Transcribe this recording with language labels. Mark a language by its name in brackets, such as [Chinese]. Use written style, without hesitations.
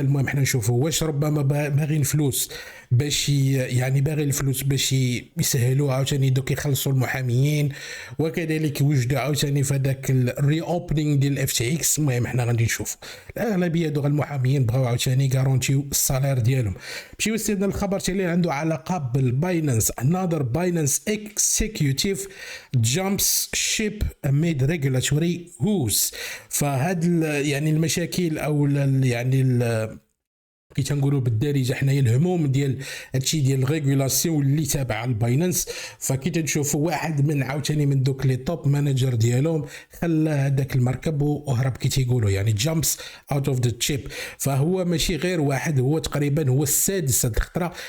[Arabic] المهم حنا نشوفوا واش ربما باغيين فلوس باش يعني باغي الفلوس باش يسهلوا عاوتاني دوك يخلصوا المحاميين، وكذلك يوجدوا عاوتاني في هذاك الري اوبنينغ ديال اف تي اكس. المهم حنا غادي نشوف الاغلبيه دوك المحاميين بغاو عاوتاني غارونتيو السالير ديالهم. مشيو سيدنا الخبر اللي عنده علاقه بالباينانس. [English] another Binance executive jumps ship amid regulatory woes. [Arabic] فهاد يعني المشاكل او يعني كي تنقولوا بالدارجه حنايا الهموم ديال هادشي ديال الريغولاسيون اللي تابع الباينانس. فكي تنشوفوا واحد من عاوتاني من دوك لي توب مانجر ديالهم خلى هذاك المركب وهرب كي تيقولوا، يعني [English] Jumps out of the ship. [Arabic] فهو ماشي غير واحد، هو تقريبا هو السادس هاد الخطره.